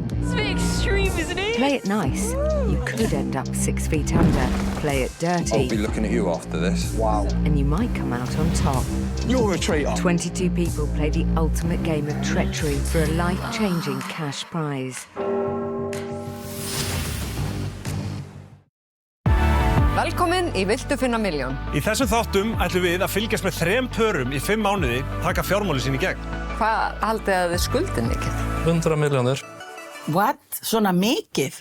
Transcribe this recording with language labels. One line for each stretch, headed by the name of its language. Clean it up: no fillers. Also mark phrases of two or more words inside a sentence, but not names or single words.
English: It's a bit extreme, isn't it? Play it nice. You could end up 6 feet under. Play it dirty. I'll be looking at you after this. Wow. And you might come out on top. You're a traitor. 22 people play the ultimate game of treachery for a life-changing cash prize.
Icelandic: Velkomin í Viltu finna milljón. Í þessum þáttum ætlum við að fylgjast með 3 pörum í 5 mánuði taka fjármálin sín í gegn. Hvað haldið að þið skuldið mikið? 100 milljónir. What? Svona mikið?